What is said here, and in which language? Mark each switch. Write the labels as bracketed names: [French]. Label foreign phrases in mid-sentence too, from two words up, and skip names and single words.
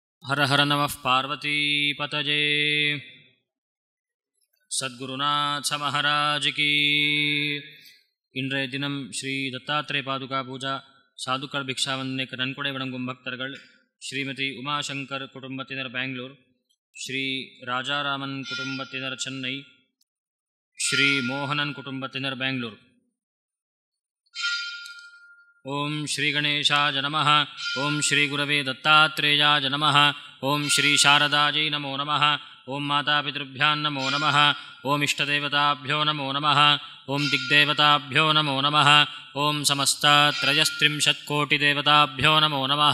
[Sanskrit] हर हर नमः पार्वतीपतये। [Hindi] सद्गुरुनाथ महाराज की। [Tamil] இன்றைய தினம் ஸ்ரீ தத்தாத்ரேய பாதுகா பூஜா சாதுக்கள் பிக்ஷாவந்தனைக்கு நன்கொடை வழங்கும் பக்தர்கள் ஸ்ரீமதி உமாசங்கர் குடும்பத்தினர் பெங்களூர், ஸ்ரீ ராஜாராமன் குடும்பத்தினர் சென்னை, ஸ்ரீ மோகனன் குடும்பத்தினர் பெங்களூர். [Sanskrit] ओम श्री गणेशाय नमः. ओम श्री गुरवे दत्तात्रेयाय नमः. ओम श्री शारदायै नमो नमः. ओम मातापितृभ्यां नमो नमः. ओम इष्टदेवताभ्यो नमो नमः. ओम दिग्देवताभ्यो नमो नमः. ओम समस्तत्रयस्त्रिंशत्कोटिदेवताभ्यो नमो नमः.